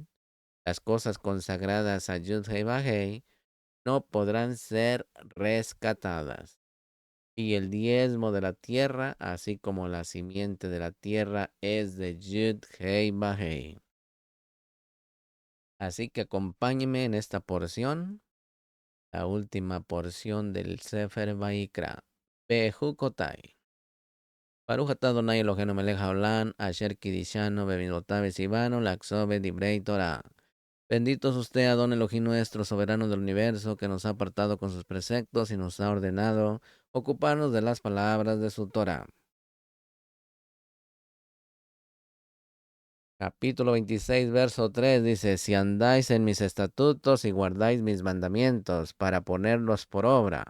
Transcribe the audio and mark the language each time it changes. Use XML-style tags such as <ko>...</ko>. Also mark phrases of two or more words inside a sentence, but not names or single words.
<es>Las cosas consagradas a Yud-Hei Bajei no podrán ser rescatadas. Y el diezmo de la tierra, así como la simiente de la tierra, es de Yud-Hei Bajei. Así que acompáñeme en esta porción, la última porción del Sefer Vayikra. Bejucotai.</es> <he>ברוך אתה אדני אלהינו מלך העולם, אשר קדשנו במצותיו וצונו לעסוק דברי תורה.</he> <es>Bendito es usted, Adón Elohim nuestro, soberano del universo, que nos ha apartado con sus preceptos y nos ha ordenado ocuparnos de las palabras de su Torah. Capítulo 26, verso 3 dice, si andáis en mis estatutos y guardáis mis mandamientos para ponerlos por obra.</es>